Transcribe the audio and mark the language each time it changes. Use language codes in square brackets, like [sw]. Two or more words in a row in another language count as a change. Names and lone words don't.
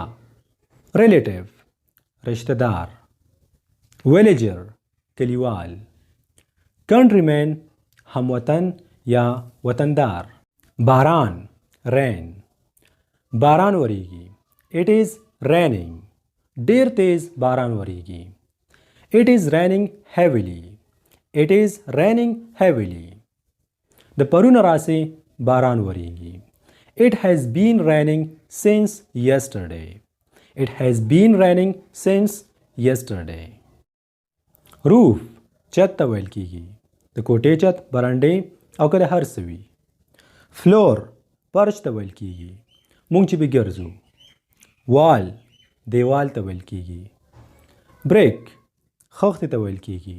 [ps] relative رشتہ دار. villager کلیوال. countryman هموطن یا وطندار. باران rain باران وریږي. [en] it is raining [ps] ډیر تیز باران وریږي. [en] it is raining heavily it is raining heavily [ps] د پرون راسي باران وریږي. [en] it has been raining since yesterday it has been raining since yesterday roof [ps] چت ته ویل کیږي. د کوټې چت برانډې او که د هر څه وي. floor فرش ته ویل کیږي. مونږ چې به ګرځو. wall دیوال ته ویل کیږي. brick خښتې ته ویل کیږي.